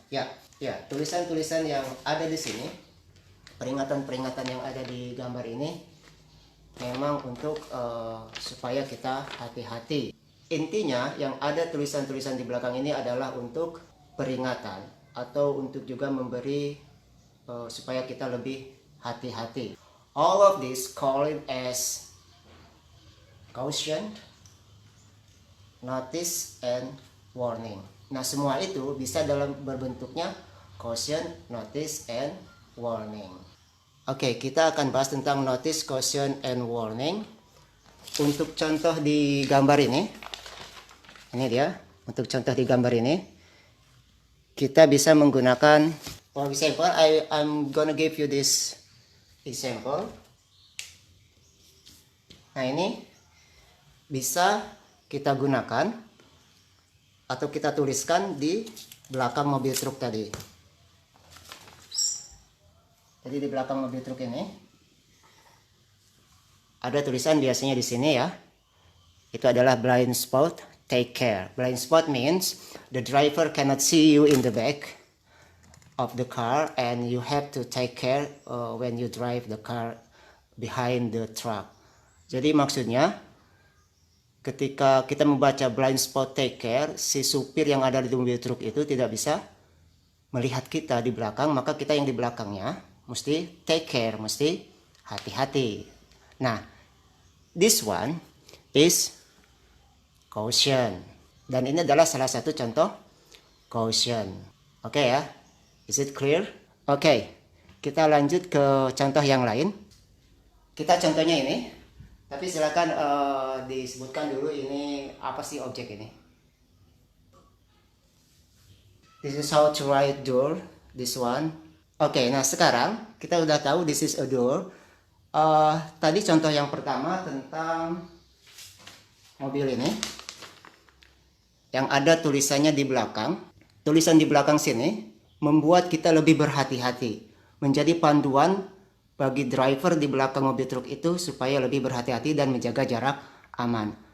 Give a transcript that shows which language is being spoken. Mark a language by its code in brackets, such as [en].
[id] Ya, tulisan-tulisan yang ada di sini, peringatan-peringatan yang ada di gambar ini memang untuk supaya kita hati-hati. Intinya yang ada tulisan-tulisan di belakang ini adalah untuk peringatan atau untuk juga memberi supaya kita lebih hati-hati. [en] All of this call it as caution, notice, and warning. [id] Nah, semua itu bisa dalam berbentuknya caution, notice, and warning. Oke, kita akan bahas tentang notice, caution, and warning. Untuk contoh di gambar ini dia. Untuk contoh di gambar ini, kita bisa menggunakan, [en] for example, I'm gonna give you this example. [id] Nah, ini bisa kita gunakan atau kita tuliskan di belakang mobil truk tadi. Jadi di belakang mobil truk ini ada tulisan biasanya di sini ya. Itu adalah blind spot, take care. [en] Blind spot means the driver cannot see you in the back of the car and you have to take care when you drive the car behind the truck. [id] Jadi maksudnya ketika kita membaca blind spot, take care, si supir yang ada di mobil truk itu tidak bisa melihat kita di belakang, maka kita yang di belakangnya mesti take care, mesti hati-hati. [en] Nah, this one is caution. [id] Dan ini adalah salah satu contoh caution. Oke ya, [en] is it clear? [id] Oke, kita lanjut ke contoh yang lain. Kita contohnya ini, tapi silakan disebutkan dulu ini apa sih objek ini. [en] This is how to write door, this one. [id] Oke, nah sekarang kita udah tahu [en] this is a door. [id] Tadi contoh yang pertama tentang mobil ini, yang ada tulisannya di belakang. Tulisan di belakang sini membuat kita lebih berhati-hati, menjadi panduan bagi driver di belakang mobil truk itu supaya lebih berhati-hati dan menjaga jarak aman.